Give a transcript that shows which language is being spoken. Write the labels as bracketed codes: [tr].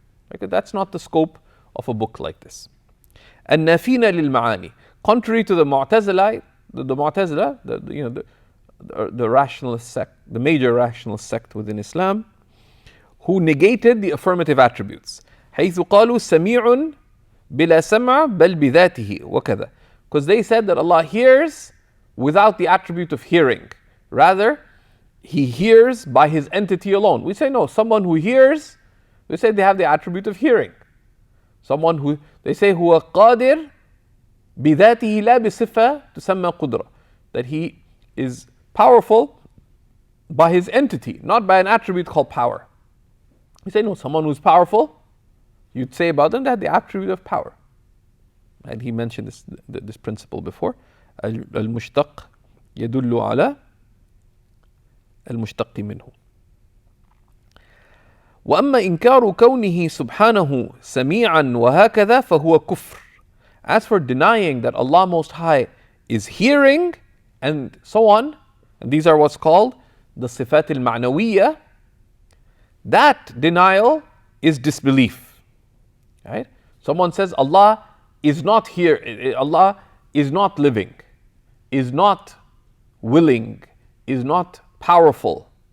[en] Because that's not the scope of a book like this. [ar] النافين للمعاني. [en] Contrary to the Mu'tazila, the rationalist sect, the major rationalist sect within Islam, who negated the affirmative attributes. [ar] حيث قالوا سميع بلا سمع بل بذاته وكذا. [en] Because they said that Allah hears without the attribute of hearing. Rather, He hears by His entity alone. We say no, someone who hears, we say they have the attribute of hearing. Someone who, they say [ar] هو قادر بذاته لا بصفة تسمى قدرة. [en] That He is powerful by His entity, not by an attribute called power. You say no, someone who's powerful, you'd say about them that the attribute of power. And he mentioned this principle before. [ar] المشتق يدل على المشتق منه. وأما إنكار كونه سبحانه سميعا وهكذا فهو كفر. [en] As for denying that Allah Most High is hearing and so on, and these are what's called the صفات المعنوية, that denial is disbelief. Right? Someone says Allah is not here, Allah is not living, is not willing, is not powerful.